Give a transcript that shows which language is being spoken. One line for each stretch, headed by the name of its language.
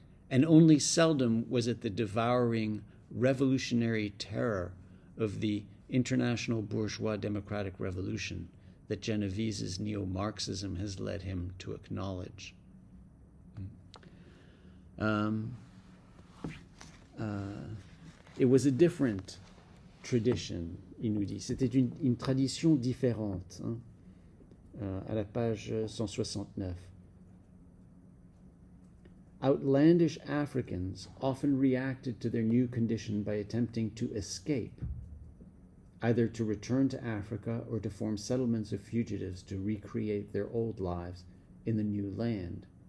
English: And only seldom was it the devouring revolutionary terror of the international bourgeois democratic revolution that Genovese's neo-Marxism has led him to acknowledge. It was a different tradition,
French: il nous dit. C'était une tradition différente, hein, à la page 169.
English: Outlandish Africans often reacted to their new condition by attempting to escape, either to return to Africa or to form settlements of fugitives to recreate their old lives in the new land.